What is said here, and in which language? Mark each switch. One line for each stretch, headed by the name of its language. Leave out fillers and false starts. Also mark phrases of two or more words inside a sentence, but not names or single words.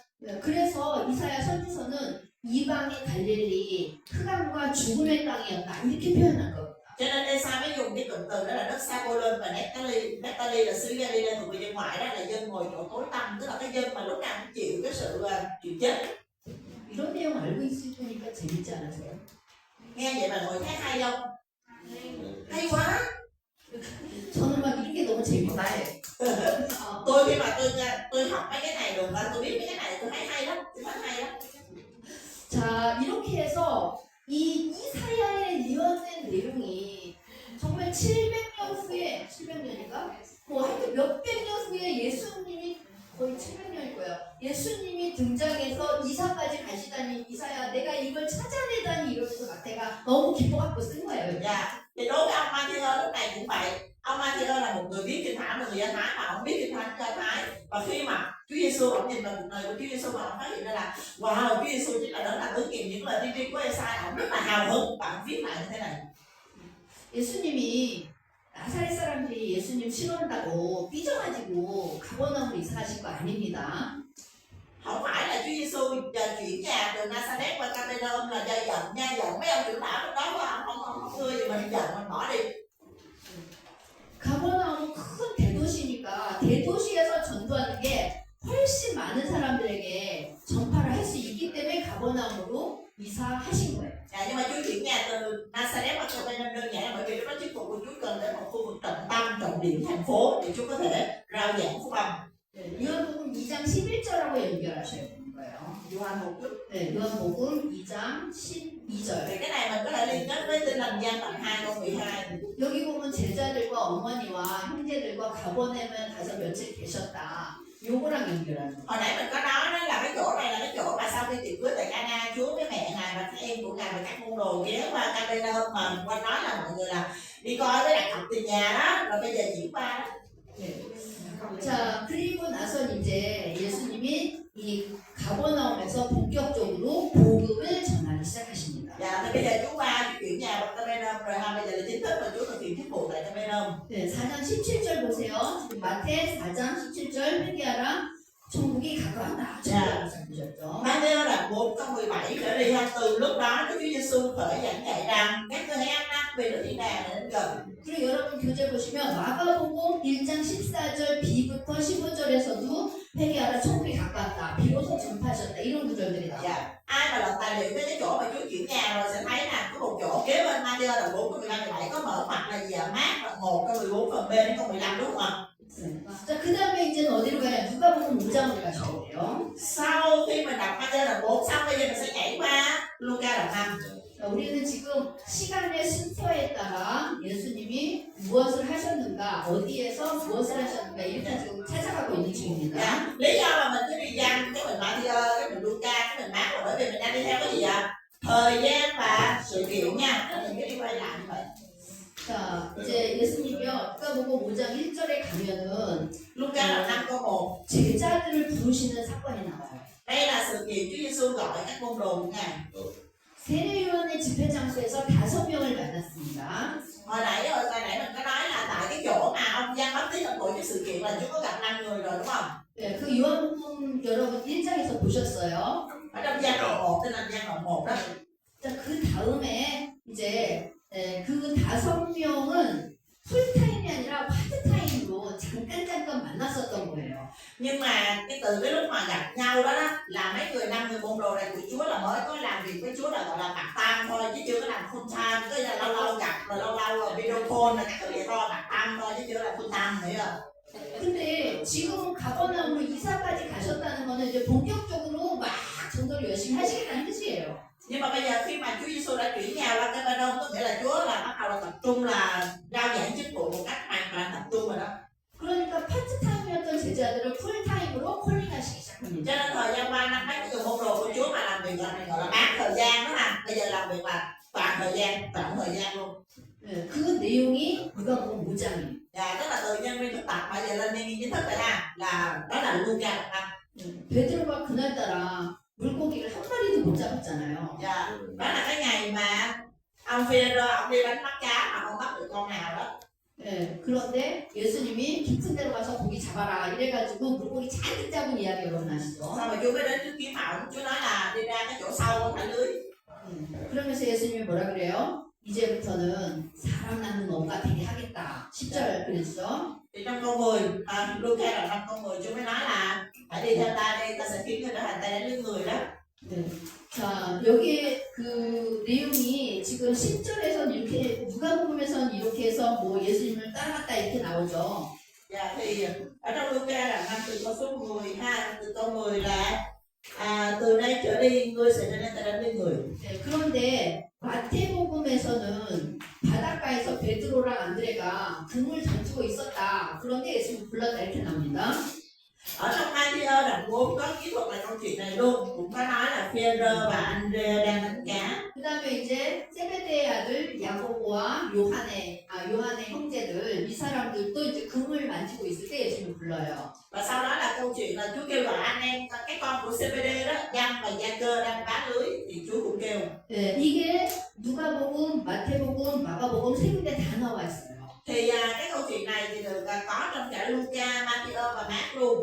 Korean: 그래서 이사야 선지서는 이방의 갈릴리 흑암과 죽음의 땅이었다 이렇게 표현한 겁니다.
Vietnamese: Cho nên Esa mới dùng cái cụm từ đó là đất Zabulon và Naphtali. Naphtali là xứ Galilee thuộc về dân ngoại, đó là dân ngồi chỗ tối tăm, tức là cái dân mà lúc nào cũng chịu cái sự chịu chết.
Korean: 이런 내용 알고 있으니까 재밌지 않으세요?
Vietnamese: Nghe vậy mà ngồi thấy hay không? Hay quá.
Korean: 저는 막 이런 게 너무 재밌다.
Vietnamese: Tôi khi mà tôi học mấy cái này rồi và tôi biết mấy cái này tôi thấy hay lắm, tôi thấy hay lắm.
Korean: 자, 이렇게 해서 이 이사야에 예언된 내용이 정말 700년 후에 700년인가? 뭐 하여튼 몇백 년 후에 예수님이 거의 700년일 거예요. 예수님이 등장해서 이사까지 가시다니 이사야 내가 이걸 찾아내다니 이러면서 마태가 너무 기뻐갖고 쓴 거예요.
Vietnamese: Dạ, thì đối với ông Matthew lúc này cũng vậy. Ông Matthew là một người biết kinh thánh, là người Do Thái mà ông biết kinh thánh Do Thái. Và khi mà Chúa Giêsu ông nhìn vào cuộc đời của Chúa Giêsu và ông phát hiện ra là wow, Chúa Giêsu chính là đấng làm ứng nghiệm những lời tiên tri của Esa, ông rất là hào hứng và ông viết lại như thế này.
Korean: 예수님이 나사렛 사람들이 예수님 싫어한다고 삐져가지고 가버나움으로 이사하신 거 아닙니다.
Vietnamese: Không phải là Chúa Giêsu chuyển nhà từ Nazareth qua Capernaum là do giận nha, giận mấy ông trưởng lão lúc đó không ưa gì mình giận mình bỏ đi.
Korean: 가버나움은 큰 대도시니까 대도시에서 전도하는 게 훨씬 많은 사람들에게 전파를 할 수 있기 때문에 가버나움으로 이사하신 거예요.
Vietnamese: Nhưng mà Chúa chuyển nhà từ Nazareth qua Capernaum đơn giản bởi vì lúc đó chức vụ của Chúa cần đến một khu vực trọng tâm, trọng điểm thành phố để Chúa có thể rao giảng phúc âm.
Korean: 요한복음 2장 11절하고 연결하셔야 되는 거예요.
Vietnamese: Gioan một chút.
Korean: 네, 요한복음 2장 12절.
Vietnamese: Thì cái này mình có thể liên kết với Tin lành Giăng đoạn 2 câu 12.
Korean: 여기 보면 제자들과 어머니와 형제들과 가버나움에 가서 며칠 계셨다. 요거랑 연결하는 거예요.
Vietnamese: Hồi nãy mình có nói đó là cái chỗ này là cái chỗ mà sau khi tiệc cưới tại Cana, Chúa với mẹ Ngài và các em của Ngài và các môn đồ ghé qua Capernaum mà qua nói là mọi người là đi coi với đặt học tiền nhà đó, rồi bây giờ chuyển qua đó.
Korean: 네. 자, 그리고 나서 이제 예수님이 이 가버나움에서 본격적으로 복음을 전하기 시작하십니다.
Vietnamese: Dạ, thì bây giờ Chúa qua chuyển nhà qua Capernaum rồi ha, bây giờ là chính thức là Chúa thực hiện chức vụ tại Capernaum.
Korean: 네, 4장 17절 보세요. 지금 마태 4장 17절 회개하라. 천국이 가까웠다. 자. 보셨죠?
Vietnamese: Matthew là 4 câu 17 trở đi ha, từ lúc đó Chúa Giêsu khởi giảng dạy rằng các ngươi hãy ăn năn vì Đức Thiên Đàng đến gần.
Korean: 그리고 여러분 교재 보시면 마가복음 1장 14절 B부터 15절에서도 회개하라 천국이 가까웠다. 비로소 전파하셨다. 이런 구절들이 나와요.
Vietnamese: Dạ. Ai mà lật tài liệu tới cái chỗ mà Chúa chuyển nhà rồi sẽ thấy là có một chỗ kế bên Matthew là 4 câu 15 17 có mở mặt là gì ạ? Mát và 1 câu 14 phần B đến câu 15 đúng không ạ?
Korean: 자, 그 다음에 이제는 어디로 가냐? 누가복음 5장으로 가셔야 돼요.
Vietnamese: Sau khi mình đọc Matthew là 4 xong bây giờ mình sẽ nhảy qua Luca đoạn 5.
Korean: 자, 우리는 지금 시간의 순서에 따라 예수님이 무엇을 하셨는가, 어디에서 무엇을 하셨는가 이렇게 지금 찾아가고 있는 중입니다.
Vietnamese: Dạ. Lý do mà mình cứ đi Giăng, cái mình Matthew, cái mình Luca, cái mình Mát là bởi vì mình đang đi theo cái gì ạ? Thời gian và sự kiện nha. Nên mình cứ đi quay lại như vậy.
Korean: 자, 이제 예수님이요. 누가복음 5장 1절에 가면은
Vietnamese: Luca đoạn 5 câu 1.
Korean: 제자들을 부르시는 사건이 나와요.
Vietnamese: Đây là sự kiện Chúa Giêsu gọi các môn đồ của Ngài.
Korean: 세례요한의 집회 장소에서 5명을 만났습니다.
Vietnamese: Hồi nãy mình có nói là tại cái chỗ mà ông Giăng Báp Tít ông tổ chức sự kiện là Chúa có gặp 5 người rồi đúng không?
Korean: 네, 그 요한복음 여러분 1장에서 보셨어요.
Vietnamese: Ở trong Giăng đoạn 1, tên là Giăng đoạn 1 đó.
Korean: 자, 그 다음에 이제 그 5명은 풀타임이 아니라 파트타임으로 잠깐 만났었던 거예요.
Vietnamese: Nhưng mà từ cái lúc mà gặp nhau đó là mấy người 5 người môn đồ này của Chúa là mới có làm việc với Chúa là gọi là
English: part time
Vietnamese: thôi chứ chưa có làm
English: full time,
Vietnamese: tức là lâu lâu gặp rồi lâu lâu
English: video call
Vietnamese: là các thứ vậy thôi,
English: part time
Vietnamese: thôi chứ chưa làm
English: full time
Vietnamese: nữa.
Korean: 근데 지금 가버나움으로 이사까지 가셨다는 거는 이제 본격적으로 막 전도를 열심히 하시겠다는 뜻이에요.
Vietnamese: Nhưng mà bây giờ khi mà Chúa Giêsu đã chuyển nhà qua Capernaum có nghĩa là Chúa là bắt đầu là tập trung là rao giảng chức vụ một cách hoàn toàn tập trung rồi đó.
Korean: 그러니까 파트타임이었던 제자들을 풀타임으로 콜링하시기 시작합니다.
Vietnamese: Cho nên thời gian qua năm mấy người môn đồ của Chúa mà làm việc gọi là bán thời gian đó ha. Bây giờ làm việc là toàn thời gian, tổng thời gian luôn.
Korean: 네, 그 내용이 누가복음 5장이에요.
Vietnamese: Dạ, tức là từ nhân viên thực tập bây giờ lên nhân viên chính thức rồi ha. Là đó là Luca đoạn 5.
Korean: 베드로가 그날따라 물고기를 한 마리도 못 잡았잖아요.
Vietnamese: Dạ, đó là cái ngày mà ông Phi-e-rơ ông đi đánh bắt cá mà không bắt được con nào đó.
Korean: 네, 그런데 예수님이 깊은 데로 가서 고기 잡아라 이래가지고 물고기 잔뜩 잡은 이야기 여러분 아시죠?
Vietnamese: Xong rồi Chúa mới đến trước kiếm ổng, Chúa nói là đi ra cái chỗ sâu thả lưới.
Korean: 그러면서 예수님이 뭐라 그래요? 이제부터는 사람 낳는 엄마 되게 하겠다. 10절 그랬죠?
Vietnamese: Thì trong câu 10, Luca đoạn 5 câu 10 Chúa mới nói là hãy đi theo ta đây, ta sẽ khiến ngươi trở thành tay đánh lưng người đó.
Korean: 네. 자, 여기 그 내용이 지금 10절에서는 이렇게 누가복음에서는 이렇게 해서 뭐 예수님을 따라갔다 이렇게 나오죠.
Vietnamese: Dạ thì ở trong Luca đoạn 5 từ câu số 10 ha, từ câu 10 là từ đây trở đi ngươi sẽ trở nên tay đánh lưng người.
Korean: 네, 그런데 마태복음에서는 바닷가에서 베드로랑 안드레가 금을 던지고 있었다. 그런데 예수님 불렀다 이렇게 나옵니다.
Vietnamese: Ở trong Matthew đoạn 4 có kỹ thuật là câu chuyện này luôn, cũng có nói là Phi-e-rơ và Anh-rê đang đánh cá.
Korean: 그 다음에 이제 세베대의 아들 야고보와 요한의 형제들 이 사람들도 이제 금을 만지고 있을 때 예수님 불러요.
Vietnamese: Và sau đó là câu chuyện là Chúa kêu gọi anh em các con của CBD đó, Giăng và Gia-cơ đang vá lưới thì Chúa cũng kêu.
Korean: 네, 이게 누가복음, 마태복음, 마가복음 세 군데 다 나와 있어요.
Vietnamese: Thì cái câu chuyện này thì được có trong cả Luca, Matthew và Mark luôn.